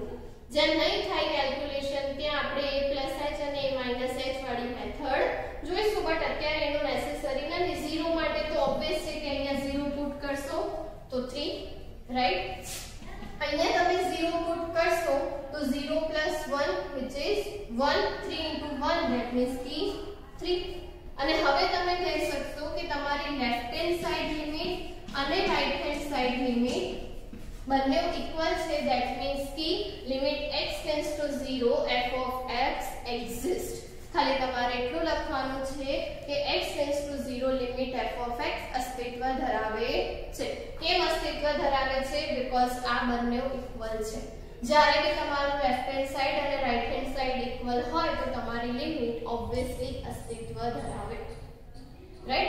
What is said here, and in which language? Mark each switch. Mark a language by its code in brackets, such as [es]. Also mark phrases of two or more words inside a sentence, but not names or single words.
[gu] જ્યાં નહીં થાય કેલ્ક્યુલેશન ત્યાં આપણે a + h અને a - h વાળી મેથડ જોઈશું, બટ અત્યારે એનો નેસેસરી નથી. 0 માટે તો ઓબ્વિયસ છે કે અહીંયા 0 પુટ કરશો તો 3, રાઈટ. અહીંયા તમે 0 પુટ કરશો તો 0 + 1 [en] which is [gu] 1, 3 * 1 [en] that means [gu] કે 3. અને હવે તમે કહી શકશો કે તમારી [en] left hand side limit [gu] અને [en] right hand side limit [gu] બંને ઇક્વલ છે. [en] that means કે લિમિટ x → 0 f of x exist. [gu] ખાલી તમારે એટલું લખવાનું છે કે x → 0 લિમિટ [en] f of x [gu] અસ્તિત્વ ધરાવે છે. કેમ અસ્તિત્વ ધરાવે છે? બીકોઝ આ બંને ઇક્વલ છે. જ્યારે કે તમારું [en] left hand side [gu] અને [en] right hand side [gu] ઇક્વલ હોય તો તમારી લિમિટ ઓબ્વિયસલી અસ્તિત્વ ધરાવે, રાઈટ.